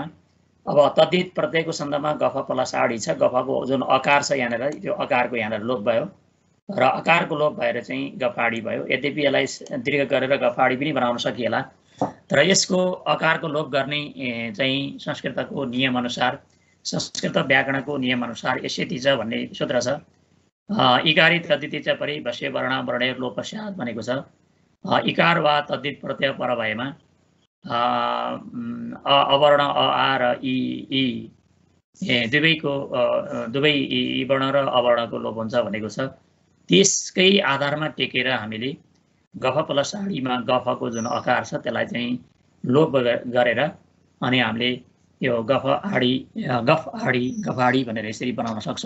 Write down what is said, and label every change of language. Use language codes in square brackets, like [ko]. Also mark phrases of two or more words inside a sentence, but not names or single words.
[ne] अब तद्धित प्रत्ययको सन्दर्भमा गफ प्लस आडी छ, गफको जुन अकार छ यहाँनिर त्यो अकारको यहाँनिर लोप भयो र अकारको लोप भएर चाहिँ गफाडी भयो। यद्यपि यसलाई दीर्घ गरेर गफाडी पनि बनाउन सकिएला, तर यसको अकारको लोप गर्ने चाहिँ संस्कृतको नियमअनुसार, संस्कृत व्याकरणको नियमअनुसार यस्यति छ भन्ने सूत्र छ। [sa] इकारित तद्धित च परि भस्य वर्ण वर्णेर लोप स्यात् [ne] भनेको छ। इकार वा तद्धित प्रत्यय पर भएमा अवर्ण अ, आ र इ दुवैको दुवै वर्ण र अवर्णको लोप हुन्छ भनेको छ। त्यसकै आधारमा टेकेर हामीले गफ प्लस आडीमा गफको जुन अकार छ त्यसलाई चाहिँ लोप गरेर अनि हामीले यो गफ आडी भनेर यसरी बनाउन सक्छौँ।